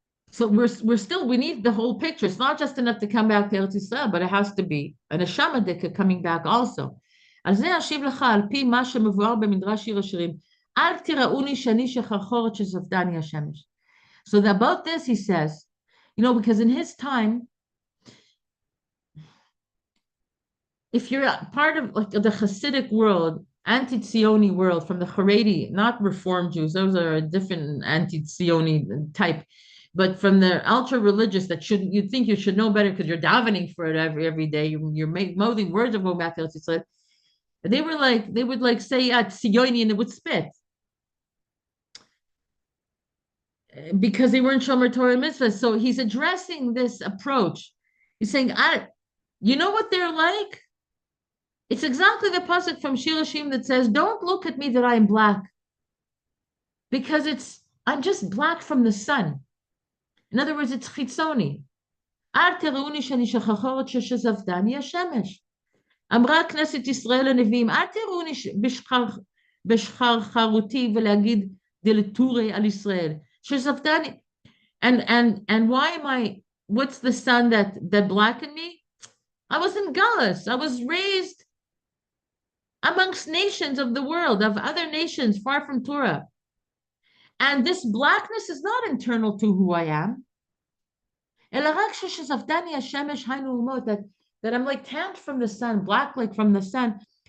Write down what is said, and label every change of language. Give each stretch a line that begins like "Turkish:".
English: So we need the whole picture. It's not just enough to come back to Eretz Yisrael, but it has to be a neshama dika coming back also.
Hebrew: על זה אשיב לך על פי מה שמבואר במדרש שיר השירים. אל תראוני שאני שחרחורת שזפתני השמש.
English: So about this he says, because in his time, if you're part of like the Hasidic world, anti-Tzioni world from the Haredi, not Reform Jews, those are a different anti-Tzioni type, but from the ultra-religious that you think you should know better because you're davening for it every day, you're mouthing words of going back to Eretz. They would say Tziyoni and they would spit because they weren't Shomer Torah mitzvahs. So he's addressing this approach. He's saying, you know what they're like? It's exactly the pasuk from Shir Hashim that says, "Don't look at me that I am black, because I'm just black from the sun." In other words, it's chitzoni.
Hebrew: Al teruni shani shachachorot sheshazavdani hashemesh. אמרה כנסת ישראל הנביאים, אל תראוני בשחרחרותי ולהגיד דלתורי על ישראל, שזפתני, and why what's the sun that blackened me?
English: I was in Galus. I was raised amongst nations of the world, of other nations far from Torah. And this blackness is not internal to who I am. אלא רק שזפתני השמש היינו אומות, that I'm like tanned from the sun, black like from the sun.